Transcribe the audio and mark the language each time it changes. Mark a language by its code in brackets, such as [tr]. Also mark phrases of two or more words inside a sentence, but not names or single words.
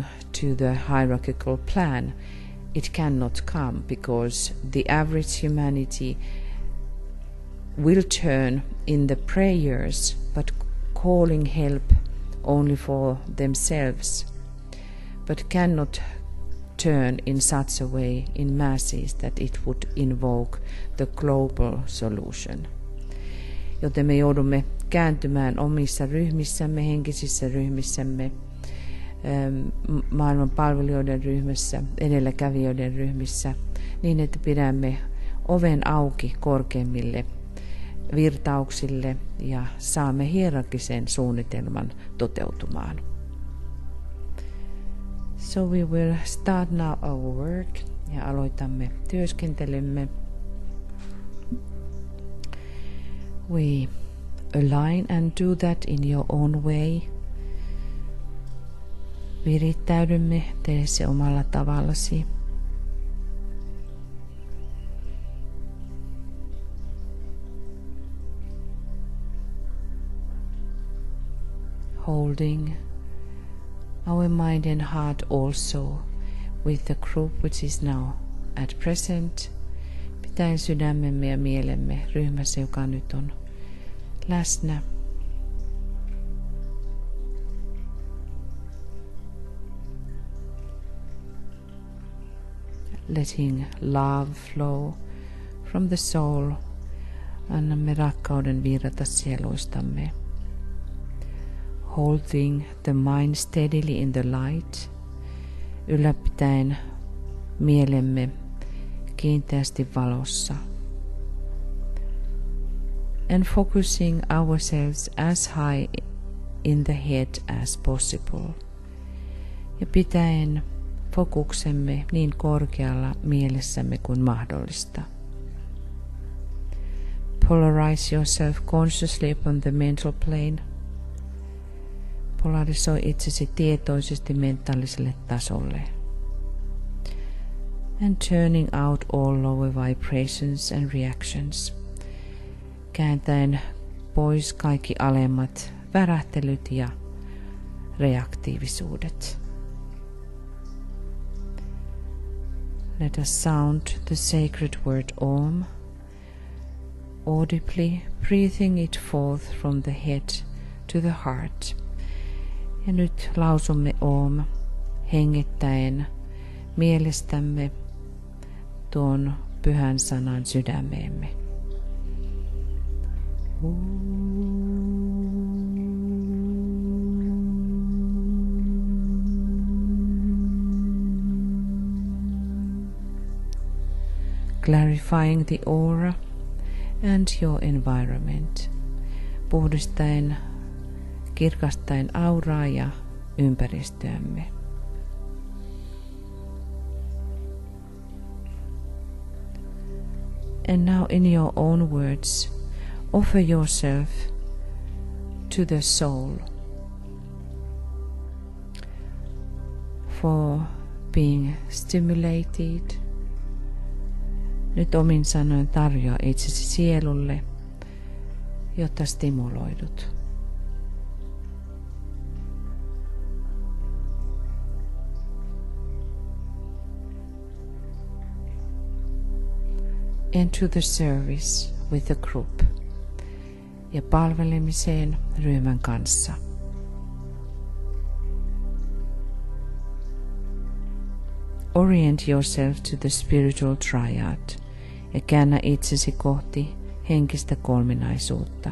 [en] to the hierarchical plan, it cannot come, because the average humanity will turn in the prayers, but calling help only for themselves, but cannot turn in such a way in masses that it would invoke the global solution. [fi] Joten me joudumme kääntymään omissa ryhmissämme, henkisissä ryhmissämme, maailman palvelijoiden ryhmässä, edelläkävijöiden ryhmissä, niin että pidämme oven auki korkeimmille virtauksille ja saamme hierarkisen suunnitelman toteutumaan. [en] So we will start now our work, [fi] ja aloitamme työskentelymme. [en] We align and do that in your own way. [fi] Virittäydymme, tee se omalla tavallasi. [en] Holding our mind and heart also with the group which is now at present. [fi] Pitäen sydämemme ja mielemme ryhmässä, joka nyt on läsnä. [en] Letting love flow from the soul. [fi] Annamme rakkauden virrata sieluistamme. [en] Holding the mind steadily in the light. [fi] Ylläpitäen mielemme kiinteästi valossa. [en] And focusing ourselves as high in the head as possible. [fi] ja pitäen fokuksemme niin korkealla mielessämme kuin mahdollista. [en] Polarize yourself consciously upon the mental plane. [fi] Polarisoi itsesi tietoisesti mentaaliselle tasolle. [en] And turning out all lower vibrations and reactions. [fi] Kääntäen pois kaikki alemmat värähtelyt ja reaktiivisuudet. [en] Let us sound the sacred word Om, audibly breathing it forth from the head to the heart. [fi] Ja nyt lausumme Om hengittäen mielestämme tuon pyhän sanan sydämeemme. [en] Clarifying the aura and your environment. [fi] Puhdistaen, kirkastaen auraa ja ympäristöämme. [en] And now in your own words, offer yourself to the soul for being stimulated. [fi] Nyt omin sanoin tarjoa itsesi sielulle, jotta stimuloidut. [en] And to the service with the group. [fi] Ja palvelemiseen ryhmän kanssa. [en] Orient yourself to the spiritual triad [fi] ja käännä itsesi kohti henkistä kolminaisuutta.